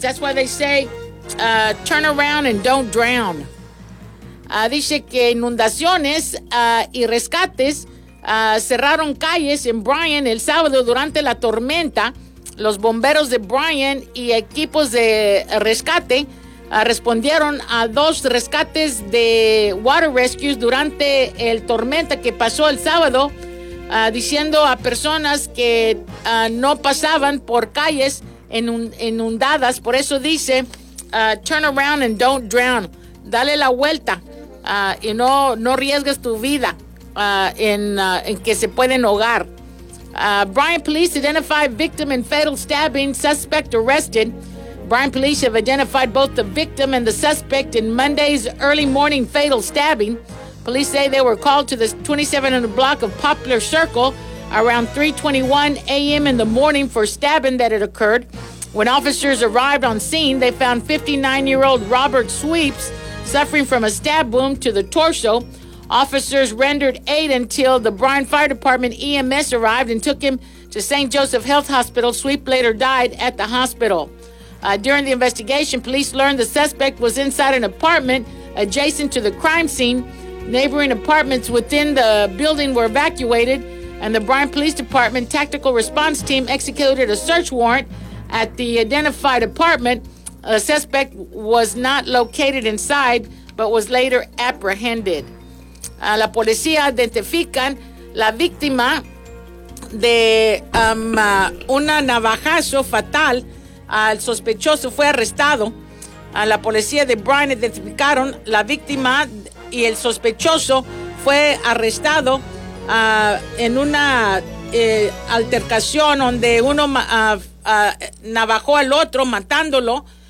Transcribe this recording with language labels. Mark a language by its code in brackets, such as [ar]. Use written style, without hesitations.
[en] That's why they say turn around and don't drown. [es] Dice que inundaciones y rescates cerraron calles en Bryan el sábado durante la tormenta. Los bomberos de Bryan y equipos de rescate respondieron a dos rescates de [en] Water Rescues [es] durante el tormenta que pasó el sábado, diciendo a personas que no pasaban por calles inundadas. Por eso dice, [en] turn around and don't drown. [es] Dale la vuelta y no arriesgues tu vida en que se pueden ahogar. [en] Bryan Police identified victim in fatal stabbing, suspect arrested. Bryan Police have identified both the victim and the suspect in Monday's early morning fatal stabbing. Police say they were called to the 2700 block of Poplar Circle around 3:21 a.m. in the morning for stabbing that had occurred. When officers arrived on scene, they found 59-year-old Robert Sweeps suffering from a stab wound to the torso. Officers rendered aid until the Bryan Fire Department EMS arrived and took him to St. Joseph Health Hospital. Sweep later died at the hospital. During the investigation, police learned the suspect was inside an apartment adjacent to the crime scene. Neighboring apartments within the building were evacuated, and the Bryan Police Department Tactical Response Team executed a search warrant at the identified apartment. A suspect was not located inside, but was later apprehended. [es] La policía identifican la víctima de una navajazo fatal. El sospechoso fue arrestado. La policía de Bryan identificaron la víctima y el sospechoso fue arrestado en una altercación donde uno navajó al otro matándolo.